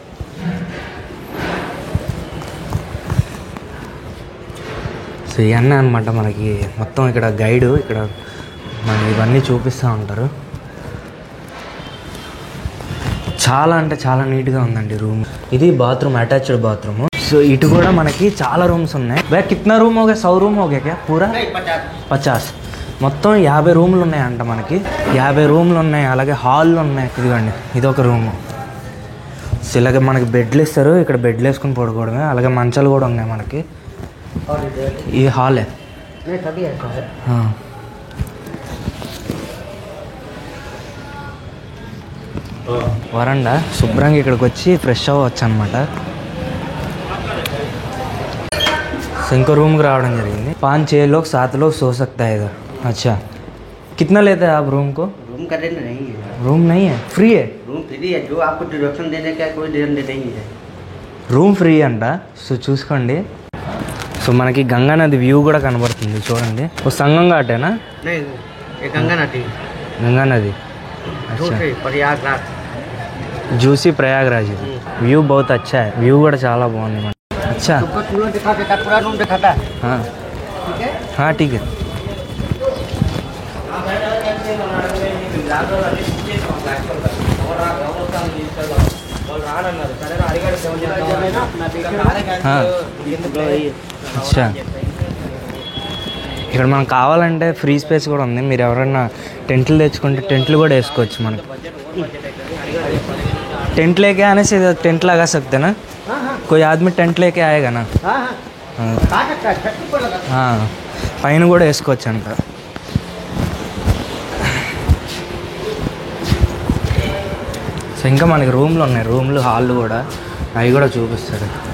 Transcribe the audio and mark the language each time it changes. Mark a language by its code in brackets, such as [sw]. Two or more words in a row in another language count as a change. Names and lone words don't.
[te] సో ఇవన్నీ అనమాట మనకి మొత్తం ఇక్కడ గైడు ఇక్కడ మనకి ఇవన్నీ చూపిస్తూ ఉంటారు. చాలా అంటే చాలా నీట్గా ఉందండి రూమ్. ఇది బాత్రూమ్, అటాచ్డ్ బాత్రూమ్. సో ఇటు కూడా మనకి చాలా రూమ్స్ ఉన్నాయి. [hi] भैया कितना रूम हो गया? 100 రూమ్ हो गया क्या पूरा? 50. [te] మొత్తం 50 రూమ్లు ఉన్నాయంట మనకి. 50 రూమ్లు ఉన్నాయి, అలాగే హాల్లు ఉన్నాయి. ఇదిగోండి ఇదొక రూము. సో ఇలాగే మనకి బెడ్లు ఇస్తారు, ఇక్కడ బెడ్లు వేసుకుని పడుకోవడమే. అలాగే మంచాలు కూడా ఉన్నాయి మనకి. ఈ హాలే. వరండా శుభ్రంగా ఇక్కడికి వచ్చి ఫ్రెష్ అవ్వచ్చు అనమాట. సో ఇంకో రూమ్కి రావడం జరిగింది. [hi] 5-6 लोग 7 लोग सो सकता है इधर. अच्छा कितना लेते हैं आप रूम को? रूम का रेंट नहीं है. रूम नहीं है, फ्री है. रूम फ्री है, जो आपको डिडक्शन देने का कोई रेंट नहीं है. [te] రూమ్ ఫ్రీ అంట. సో చూసుకోండి. సో మనకి గంగా నది వ్యూ కూడా కనబడుతుంది చూడండి. ఓ సంగం ఘాటేనా? [hi] नहीं, ये गंगा नदी. [te] గంగా నది. [hi] दूसरे प्रयागराज. జూసీ ప్రయాగరాజ్. వ్యూ बहुत अच्छा है. [te] వ్యూ కూడా చాలా బాగుంది మనకి. [hi] अच्छा तुमको पूरा दिखा देता, पूरा रूम दिखाता है. हाँ ठीक है. हाँ ठीक है. [te] అచ్చా ఇక్కడ మనకు కావాలంటే ఫ్రీ స్పేస్ కూడా ఉంది. మీరు ఎవరైనా టెంట్లు తెచ్చుకుంటే టెంట్లు కూడా వేసుకోవచ్చు. [hi] మనకి टेंट लेके आने से टेंट लगा सकते ना? कोई आदमी टेंट लेके आएगा ना? [te] పైన కూడా వేసుకోవచ్చు అంట. సో ఇంకా మనకి రూమ్లు ఉన్నాయి, రూమ్లు హాళ్ళు కూడా, అవి కూడా చూపిస్తారు.